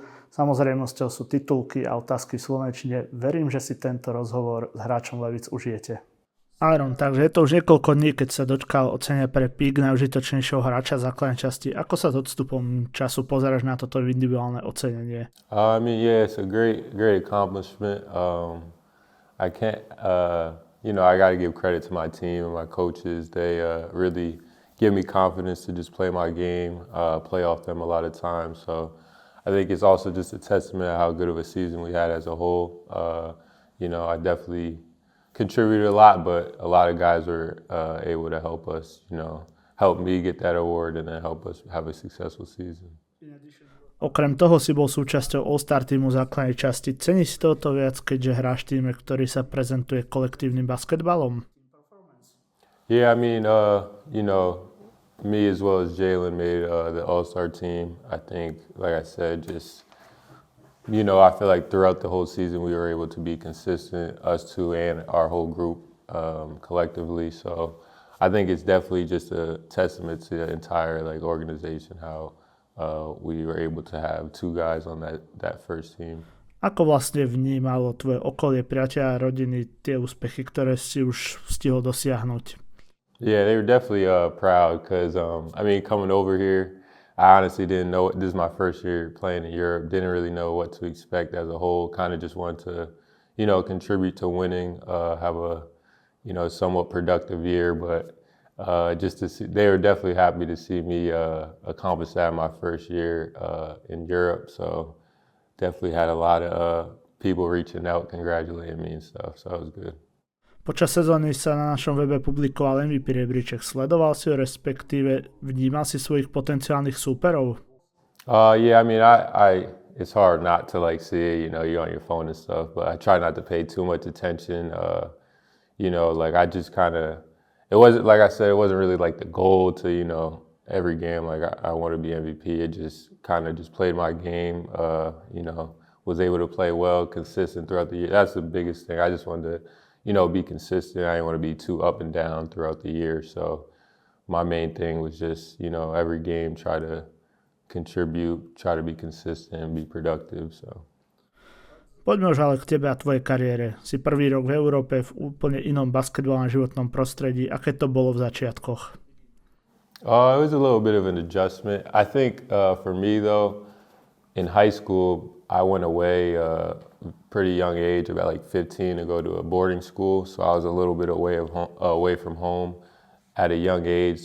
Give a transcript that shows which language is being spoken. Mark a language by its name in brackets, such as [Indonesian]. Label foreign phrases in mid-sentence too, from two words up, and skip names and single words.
[Slovak] Samozrejmosťou sú titulky a otázky v slovenčine. Verím, že si tento rozhovor s hráčom Levíc užijete. Aaron, takže je to už niekoľko dní, keď sa dočkal ocenenia pre Peak najužitočnejšieho hráča základnej časti. Ako sa s odstupom času pozeráš na toto individuálne ocenenie? [English] Yeah, it's a great accomplishment. I can't, I got to give credit to my team and my coaches. They really give me confidence to just play my game, play off them a lot of times. So I think it's also just a testament of how good of a season we had as a whole. I definitely contributed a lot, but a lot of guys were able to help us, help me get that award and then help us have a successful season. [Slovak] Okrem toho si bol súčasťou All-Star týmu základnej časti. Cení si toto viac, keďže hráš v týme, ktorý sa prezentuje kolektívnym basketbalom? [English] Yeah, me as well as Jalen made the All-Star team. I think, like I said, I feel like throughout the whole season we were able to be consistent, us two and our whole group collectively. So I think it's definitely just a testament to the entire organization how we were able to have two guys on that first team. [Slovak] Ako vlastne vnímalo tvoje okolie, priatelia a rodiny tie úspechy, ktoré si už stihol dosiahnuť? [English] Yeah, they were definitely proud because, coming over here, I honestly didn't know. This is my first year playing in Europe. Didn't really know what to expect as a whole. Kind of just wanted to, contribute to winning, have a, somewhat productive year. But just to see, they were definitely happy to see me accomplish that in my first year in Europe. So definitely had a lot of people reaching out, congratulating me and stuff. So it was good. [Slovak] Počas sezóny sa na našom webe publikoval MVP rebríček. Sledoval si ho, respektíve vnímal si svojich potenciálnych súperov? [English] It's hard not to see it, you're on your phone and stuff, but I try not to pay too much attention. I just it wasn't, like I said, it wasn't really the goal to, every game, I want to be MVP. It just played my game, was able to play well, consistent throughout the year. That's the biggest thing. I just wanted to, be consistent. I didn't want to be too up and down throughout the year. So my main thing was just, every game try to contribute, try to be consistent and be productive. So. [Slovak] Poďme už ale k tebe a tvojej kariére. Si prvý rok v Európe v úplne inom basketbalovom životnom prostredí. Aké to bolo v začiatkoch? [English] It was a little bit of an adjustment. I think for me though, in high school, I went away pretty young age, about 15, to go to a boarding school. So I was a little bit away from home at a young age.